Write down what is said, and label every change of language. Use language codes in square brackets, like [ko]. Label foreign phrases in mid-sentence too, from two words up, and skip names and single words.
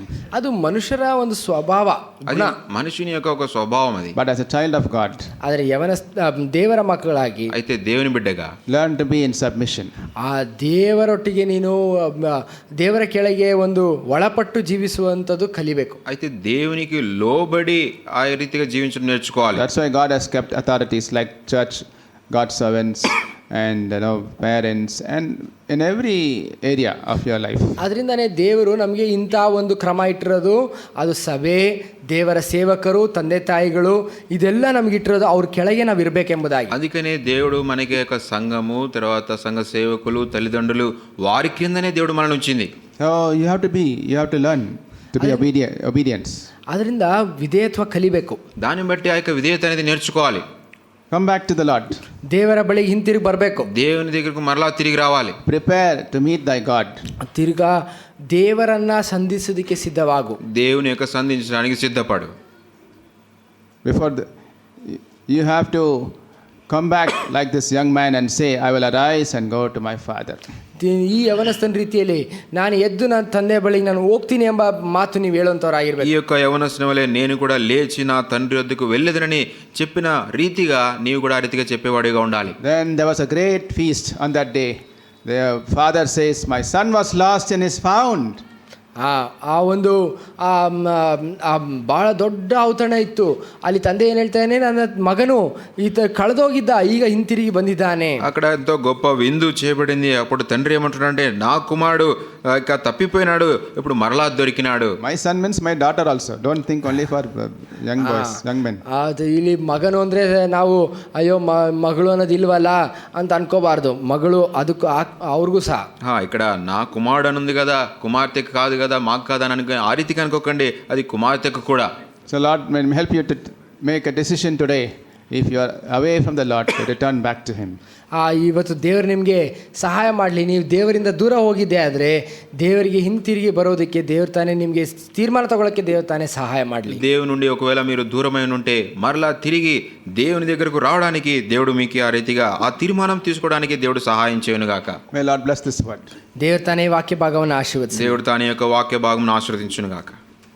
[kn] ಅದು ಮನುಷ್ಯರ ಒಂದು ಸ್ವಭಾವ, [te] అది మనుషుని యొక్క ఒక స్వభావం అది. [en] But as a child of God, [kn] ಆದರೆ ದೇವರ ಮಕ್ಕಳಾಗಿ, [te] అయితే దేవుని బిడ్డగా [en] learn to be in submission. [kn] ಆ ದೇವರೊಟ್ಟಿಗೆ ನೀನು ದೇವರ ಕೆಳಗೆ ಒಂದು ಒಳಪಟ್ಟು జీవిಸುವಂతದ್ದು కలిಬೇಕು. [te] అయితే దేవునికి లోబడి ఆ రీతిగా జీవించడం నేర్చుకోవాలి. [en] That's why God has kept authorities like church, God's servants, and parents, and in every area of your life. [kn] ಅದರಿಂದನೇ ದೇವರು ನಮಗೆ ಇಂಥ ಒಂದು ಕ್ರಮ ಇಟ್ಟಿರೋದು. ಅದು ಸಭೆ, ದೇವರ ಸೇವಕರು, ತಂದೆ ತಾಯಿಗಳು, ಇದೆಲ್ಲ ನಮಗೆ ಇಟ್ಟಿರೋದು ಅವ್ರ ಕೆಳಗೆ ನಾವು ಇರಬೇಕೆಂಬುದಾಗಿ. [te] అందుకనే దేవుడు మనకి ఒక సంఘము, తర్వాత సంఘ సేవకులు, తల్లిదండ్రులు, వారి కిందనే దేవుడు మనల్ని ఉంచింది. [en] So you have to learn to be obedience. [kn] ಅದರಿಂದ ವಿಧೇಯತ್ವ ಕಲಿಬೇಕು. [te] దాన్ని బట్టి ఆ యొక్క విధేయత అనేది నేర్చుకోవాలి. [en] Come back to the Lord. [kn] ದೇವರ ಬಳಿಗೆ ಹಿಂತಿರುಗಿ ಬರಬೇಕು. [te] దేవుని దగ్గరకు మరలా తిరిగి రావాలి. [en] Prepare to meet thy God. [kn] ತಿರ್ಗಾ ದೇವರನ್ನ ಸಂಧಿಸೋದಕ್ಕೆ ಸಿದ್ಧವಾಗು. [te] దేవుని యొక్క సంధించడానికి సిద్ధపడు. [en] You have to come back like this young man and say, I will arise and go to my father. [kn] ಈ ಯವನಸ್ಥನ ರೀತಿಯಲ್ಲಿ ನಾನು ಎದ್ದು ನನ್ನ ತಂದೆ ಬಳಿಗೆ ನಾನು ಹೋಗ್ತೀನಿ ಎಂಬ ಮಾತು ನೀವು ಹೇಳುವಂತವರಾಗಿರ್ಬೇಕು. [te] ఈ యొక్క యవనస్తుని వలె నేను కూడా లేచి నా తండ్రి వద్దకు వెళ్ళేదనని చెప్పిన రీతిగా నీవు కూడా ఆ రీతిగా చెప్పేవాడిగా ఉండాలి. [en] Then there was a great feast on that day. The father says, my son was lost and is found. [kn] ಆ ಒಂದು ಭಾಳ ದೊಡ್ಡ ಔತಣ ಇತ್ತು. ಅಲ್ಲಿ ತಂದೆ ಏನು ಹೇಳ್ತಾನೆ, ನನ್ನ ಮಗನು ಈತ ಕಳೆದೋಗಿದ್ದ, ಈಗ ಹಿಂತಿರುಗಿ ಬಂದಿದ್ದಾನೆ. [te] అక్కడ ఎంతో గొప్ప విందు చేయబడింది. అప్పుడు తండ్రి ఏమంటున్నాడంటే నా కుమారుడు తప్పిపోయినాడు, ఇప్పుడు మరలా దొరికినాడు. [en] My son means my daughter also. Don't think only for young boys, young men. [kn] ಅದು ಇಲ್ಲಿ ಮಗನು ಅಂದರೆ ನಾವು ಅಯ್ಯೋ ಮಗಳು ಅನ್ನೋದು ಇಲ್ವಲ್ಲ ಅಂತ ಅನ್ಕೋಬಾರ್ದು. ಮಗಳು ಅದಕ್ಕೂ ಅವ್ರಿಗೂ ಸಹ. [te] ఇక్కడ నా కుమారుడు అని ఉంది కదా, కుమార్తెకు కాదు కదా, మాకు కాదా అని ఆ రీతికి అనుకోకండి, అది కుమార్తెకు కూడా. [en] So Lord may help you to make a decision today if you are away from the Lord, to return back to Him. [kn] ಇವತ್ತು ದೇವರು ನಿಮಗೆ ಸಹಾಯ ಮಾಡಲಿ. ನೀವು ದೇವರಿಂದ ದೂರ ಹೋಗಿದ್ದೆ ಆದರೆ ದೇವರಿಗೆ ಹಿಂತಿರುಗಿ ಬರೋದಕ್ಕೆ ದೇವ್ರು ತಾನೇ ನಿಮಗೆ ತೀರ್ಮಾನ ತಗೊಳ್ಳೋಕ್ಕೆ ದೇವ್ರು ತಾನೇ సహాయ ಮಾಡಲಿ. [te] దేవుని నుండి ఒకవేళ మీరు దూరమైన ఉంటే మరలా తిరిగి దేవుని దగ్గరకు రావడానికి దేవుడు మీకు ఆ రీతిగా ఆ తీర్మానం తీసుకోవడానికి దేవుడు సహాయం చేయను గాక. [en] May Lord bless this word. [kn] ದೇವ್ರು ತಾನೇ ವಾಕ್ಯ ಭಾಗವನ್ನು ಆಶೀರ್ವದಿಸಲಿ. [te] దేవుడు తాని యొక్క వాక్య భాగమును ఆశీర్వదించును గాక.